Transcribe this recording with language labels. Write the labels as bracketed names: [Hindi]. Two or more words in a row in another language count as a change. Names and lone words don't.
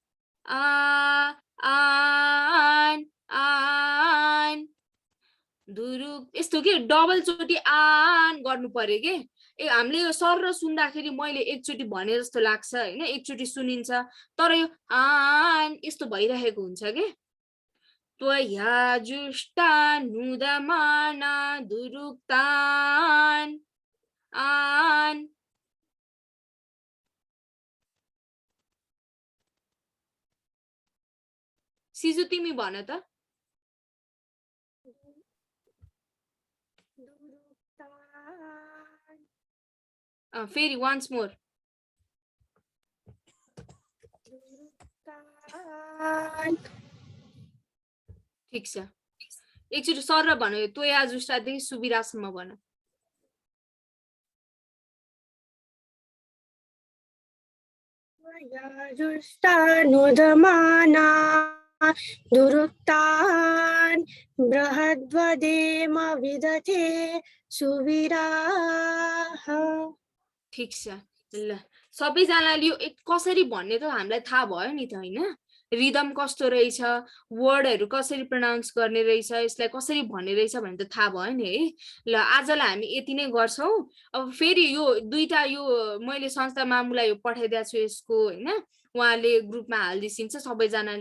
[Nepali] आन यस्तो के डबल चोटी आन गर्नु पर्यो के हामीले यो सर र सुन्दाखेरि मैले एकचोटी भने जस्तो लाग्छ हैन एकचोटी सुनिन्छ तर यो आन यस्तो भइरहेको हुन्छ के [Sanskrit] त्वया जुष्टानुदमाना दुरुक्तान आन [Nepali] सिजु तिमी भन त फेरि [English] once more [Nepali] ठीक छ एकचोटि सर र भन्यो त्वया जुष्टादेखि सुविरासम्म भन [Sanskrit] जुष्टानुदमाना दुरुक्तान बृहद्वदेम विदथे सुवीराः [Nepali] ठीक छ ल सबैजनाले यो कसरी भन्ने त हामीलाई थाहा भयो नि त हैन रिदम कस्तो रहेछ वर्डहरु कसरी प्रोनाउन्स गर्ने रहेछ यसलाई कसरी भन्ने रहेछ भन्ने त थाहा भयो नि है ल आजलाई हामी यति नै गर्छौं अब फेरि यो दुईटा यो मैले संस्था मामुलाई यो पठाइदिएको छु यसको हैन उहाँले ग्रुपमा हाल्दिसिन्छ सबैजनाले